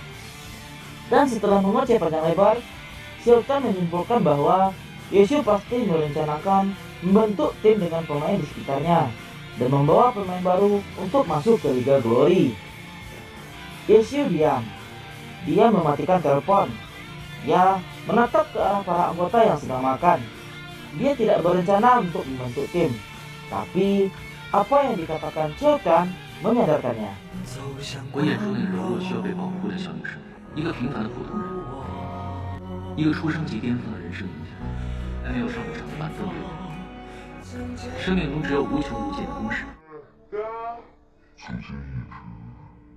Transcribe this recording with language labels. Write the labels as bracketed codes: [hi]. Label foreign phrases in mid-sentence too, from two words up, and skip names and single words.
[id] Dan setelah mengoceh panjang lebar, Xiaotian menyimpulkan bahwa Yeshu pasti merencanakan membentuk tim dengan pemain di sekitarnya dan membawa pemain baru untuk masuk ke Liga Glory. Yeshu diam. Dia mematikan telepon. Dia menatap ke arah para anggota yang sedang makan. Dia tidak berencana untuk membentuk tim. Tapi apa yang dikatakan Xiaotian menyadarkannya. [zh] 我演出那个柔弱需要被保护的小女生，一个平凡的普通人，一个出生即巅峰的人生赢家，还没有上过场的板凳队。生命中只有无穷无尽的公式。